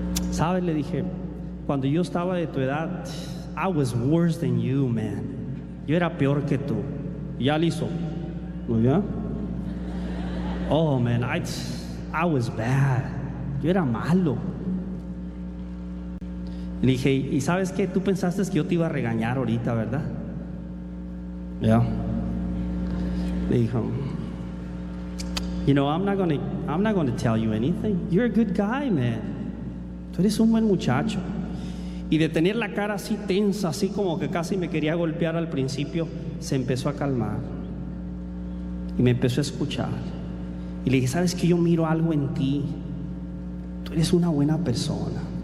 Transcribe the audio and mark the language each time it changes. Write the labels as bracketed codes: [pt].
[es] ¿Sabes? Le dije, cuando yo estaba de tu edad, [en] I was worse than you, man. [es] Yo era peor que tú. Ya listo. ¿No ya? [en] Oh, man, I was bad. [es] Yo era malo. Le dije, ¿y sabes qué? Tú pensaste que yo te iba a regañar ahorita, ¿verdad? Ya. Yeah. Le dijo, [en] you know, I'm not gonna tell you anything. You're a good guy, man. [es] Tú eres un buen muchacho. Y de tener la cara así tensa, así como que casi me quería golpear al principio, se empezó a calmar. Y me empezó a escuchar. Y le dije, ¿sabes qué? Yo miro algo en ti. Tú eres una buena persona.